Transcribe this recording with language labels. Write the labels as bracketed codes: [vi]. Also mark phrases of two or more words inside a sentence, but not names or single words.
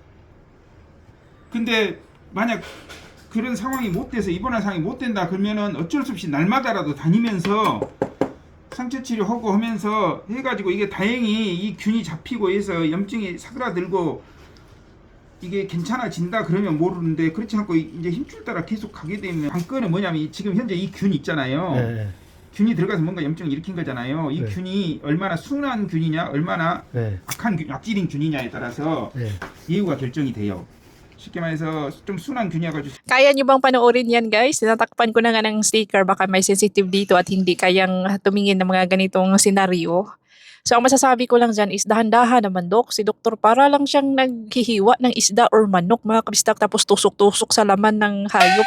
[ko] 근데 만약 그런 상황이 못 돼서 입원할 상황이 못 된다 그러면은 어쩔 수 없이 날마다라도 다니면서 상처 치료하고 하면서 해가지고 이게 다행히 이 균이 잡히고 해서 염증이 사그라들고 이게 괜찮아진다 그러면 모르는데 그렇지 않고 이제 힘줄 따라 계속 가게 되면 관건은 뭐냐면 지금 현재 이 균 있잖아요. 네. 균이 들어가서 뭔가 염증을 일으킨 거잖아요. 이 네. 균이 얼마나 순한 균이냐 얼마나 네. 악한 균, 악질인 균이냐에 따라서 네. 예후가 결정이 돼요. 쉽게 말해서 좀 순한 균이어가지고 [tl] Kaya nyo bang panoorin yan guys? Tinatakpan ko na nga ng sticker, baka may sensitive dito at hindi kayang tumingin ng mga ganitong senaryo. So ang masasabi ko lang dyan is dahan-dahan naman Dok. Si Doktor para lang siyang naghihiwa ng isda or manok mga kabistak tapos tusok-tusok sa laman ng hayop.